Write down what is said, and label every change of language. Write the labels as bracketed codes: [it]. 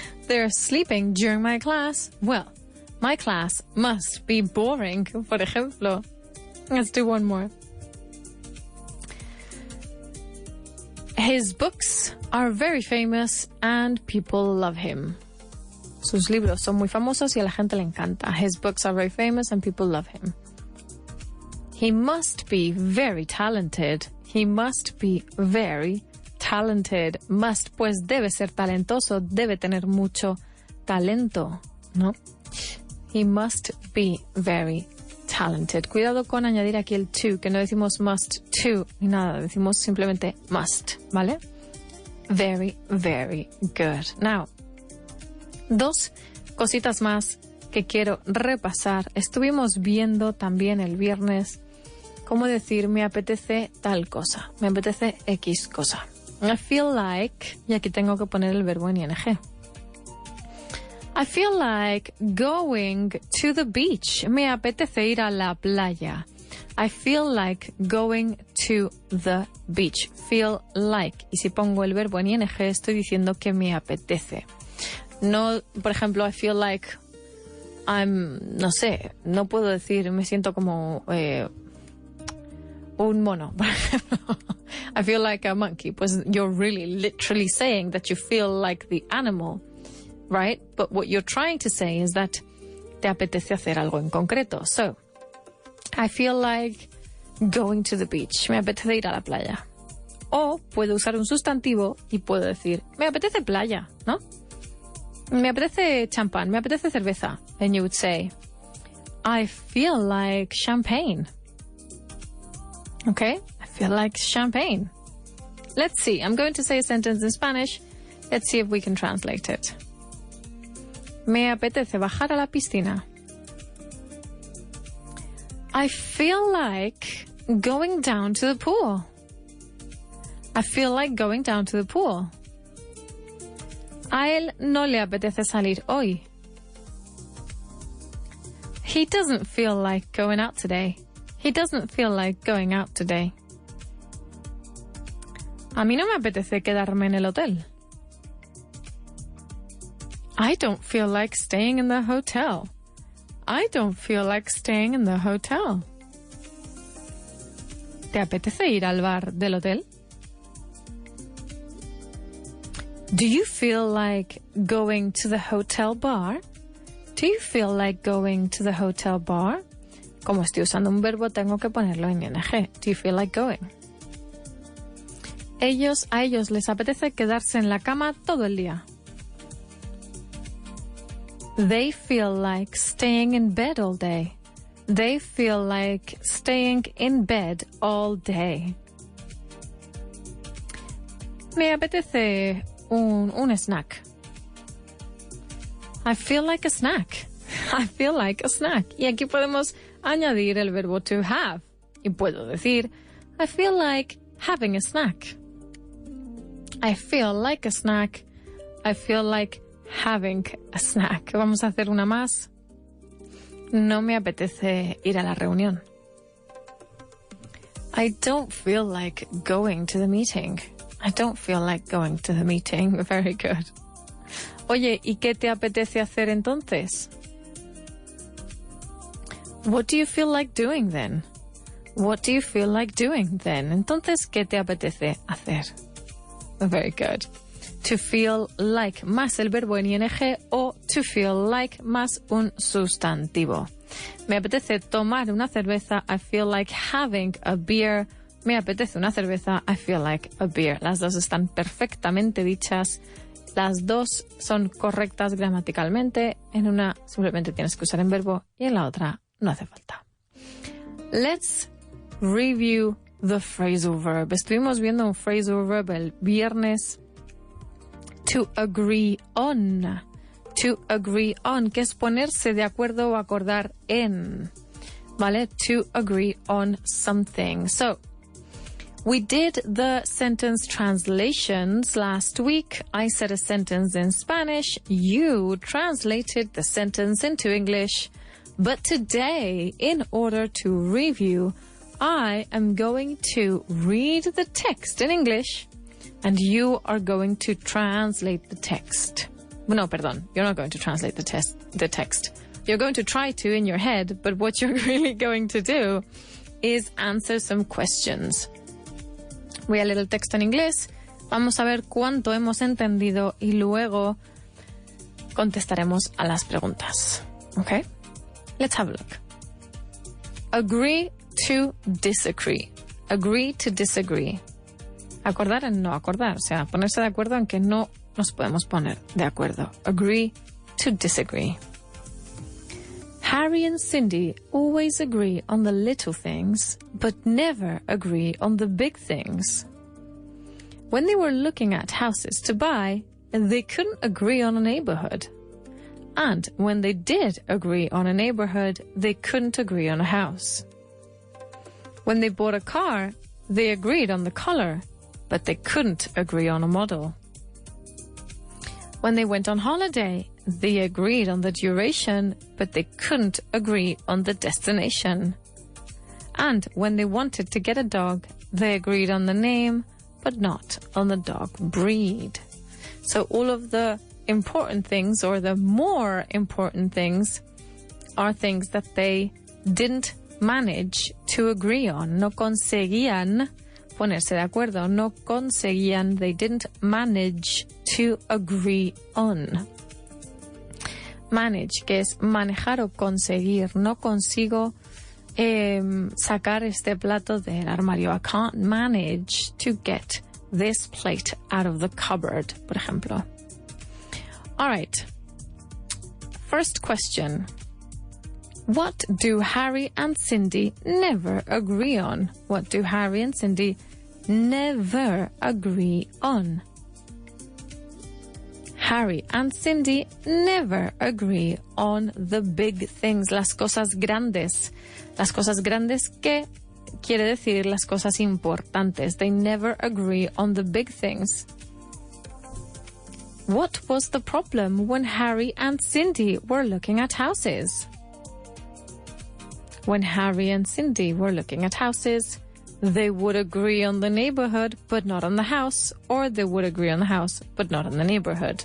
[en] They're sleeping during my class. Well, my class must be boring, por ejemplo. Let's do one more. His books are very famous and people love him. [es] Sus libros son muy famosos y a la gente le encanta. [en] His books are very famous and people love him. He must be very talented. He must be very talented. [es] Must, pues debe ser talentoso, debe tener mucho talento, ¿no? [en] He must be very talented. [es] Cuidado con añadir aquí el to, que no decimos must to ni nada, decimos simplemente must, ¿vale? [en] Very, very good. Now, [es] dos cositas más que quiero repasar. Estuvimos viendo también el viernes cómo decir me apetece tal cosa, me apetece X cosa. [en] I feel like, [es] y aquí tengo que poner el verbo en ing. [en] I feel like going to the beach. [es] Me apetece ir a la playa. [en] I feel like going to the beach. Feel like. [es] Y si pongo el verbo en ing, estoy diciendo que me apetece. No, por ejemplo, [en] I feel like [es] no sé, no puedo decir, me siento como un mono, por ejemplo. [en] I feel like a monkey. Pues you're really literally saying that you feel like the animal, right? But what you're trying to say is that [es] te apetece hacer algo en concreto. [en] So, I feel like going to the beach. [es] Me apetece ir a la playa. O puedo usar un sustantivo y puedo decir, me apetece playa, ¿no? Me apetece champán, me apetece cerveza. [en] And you would say, I feel like champagne. Okay? I feel like champagne. Let's see. I'm going to say a sentence in Spanish. Let's see if we can translate it. [es] Me apetece bajar a la piscina. [en] I feel like going down to the pool. I feel like going down to the pool. [es] A él no le apetece salir hoy. [en] He doesn't feel like going out today. He doesn't feel like going out today. [es] A mí no me apetece quedarme en el hotel. [en] I don't feel like staying in the hotel. I don't feel like staying in the hotel. [es] ¿Te apetece ir al bar del hotel? [en] Do you feel like going to the hotel bar? Do you feel like going to the hotel bar? [es] Como estoy usando un verbo, tengo que ponerlo en ing. [en] Do you feel like going? [es] A ellos les apetece quedarse en la cama todo el día. [en] They feel like staying in bed all day. They feel like staying in bed all day. [es] Me apetece un snack. [en] I feel like a snack. I feel like a snack. [es] Y aquí podemos añadir el verbo to have. Y puedo decir, [en] I feel like having a snack. I feel like a snack. I feel like having a snack. [es] Vamos a hacer una más. No me apetece ir a la reunión. [en] I don't feel like going to the meeting. I don't feel like going to the meeting. Very good. [es] Oye, ¿y qué te apetece hacer entonces? [en] What do you feel like doing then? What do you feel like doing then? [es] Entonces, ¿qué te apetece hacer? [en] Very good. [es] To feel like más el verbo en ing o to feel like más un sustantivo. Me apetece tomar una cerveza. [en] I feel like having a beer. [es] Me apetece una cerveza. [en] I feel like a beer. [es] Las dos están perfectamente dichas. Las dos son correctas gramaticalmente. En una simplemente tienes que usar en verbo y en la otra no hace falta. [en] Let's review the phrasal verb. [es] Estuvimos viendo un phrasal verb el viernes. [en] To agree on. To agree on, [es] que es ponerse de acuerdo o acordar en. ¿Vale? [en] To agree on something. So, we did the sentence translations last week. I said a sentence in Spanish. You translated the sentence into English. But today, in order to review, I am going to read the text in English and you are going to translate the text. [es] No, perdón. [en] You're not going to translate the text. You're going to try to in your head, but what you're really going to do is answer some questions. [es] Voy a leer el texto en inglés, vamos a ver cuánto hemos entendido y luego contestaremos a las preguntas. [en] Okay? Let's have a look. Agree to disagree. Agree to disagree. [es] Acordar en no acordar. O sea, ponerse de acuerdo en que no nos podemos poner de acuerdo. [en] Agree to disagree. Harry and Cindy always agree on the little things, but never agree on the big things. When they were looking at houses to buy, they couldn't agree on a neighborhood. And when they did agree on a neighborhood, they couldn't agree on a house. When they bought a car, they agreed on the color, but they couldn't agree on a model. When they went on holiday, they agreed on the duration, but they couldn't agree on the destination. And when they wanted to get a dog, they agreed on the name, but not on the dog breed. So all of the important things, or the more important things, are things that they didn't manage to agree on. [es] No conseguían ponerse de acuerdo. No conseguían. [en] They didn't manage to agree on. [es] Manage, que es manejar o conseguir. No consigo sacar este plato del armario. [en] I can't manage to get this plate out of the cupboard, por ejemplo. All right. First question. What do Harry and Cindy never agree on? What do Harry and Cindy never agree on? Harry and Cindy never agree on the big things, [es] las cosas grandes. Las cosas grandes, que quiere decir las cosas importantes. [en] They never agree on the big things. What was the problem when Harry and Cindy were looking at houses? When Harry and Cindy were looking at houses, they would agree on the neighborhood, but not on the house, or they would agree on the house, but not on the neighborhood.